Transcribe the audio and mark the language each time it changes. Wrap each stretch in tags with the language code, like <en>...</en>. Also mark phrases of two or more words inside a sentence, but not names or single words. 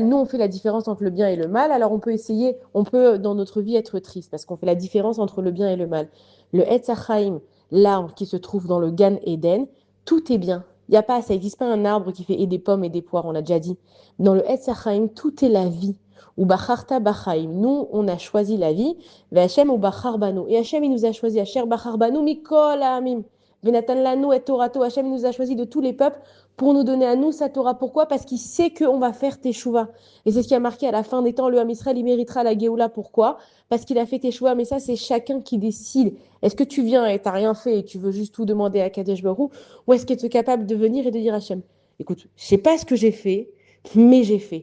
<fr>Nous, on fait la différence entre le bien et le mal. Alors, on peut essayer, on peut, dans notre vie, être triste parce qu'on fait la différence entre le bien et le mal. Le Etz Hachaim, l'arbre qui se trouve dans le Gan Eden, tout est bien. Il y a pas, ça n'existe pas un arbre qui fait et des pommes et des poires, on l'a déjà dit. Dans le Etz Chaim, tout est la vie.</fr> <he>ובחרת בחיים.</he> <fr>Nous, on a choisi la vie.</fr> <he>השם ובחר בנו.</he> <fr>Et Hachem, il nous a choisi.</fr> <he>השם בחר בנו מכל עמים. ונתן לנו את תורתו.</he> <fr>Hachem nous a choisi de tous les peuples pour nous donner à nous sa Torah. Pourquoi? Parce qu'il sait qu'on va faire Teshuvah. Et c'est ce qui a marqué à la fin des temps, le Ham Israël, il méritera la Géoula. Pourquoi? Parce qu'il a fait Teshuvah. Mais ça, c'est chacun qui décide. Est-ce que tu viens et tu n'as rien fait et tu veux juste tout demander à Kadesh Barou? Ou est-ce que tu es capable de venir et de dire à Hachem, écoute, je sais pas ce que j'ai fait, mais j'ai fait.</fr>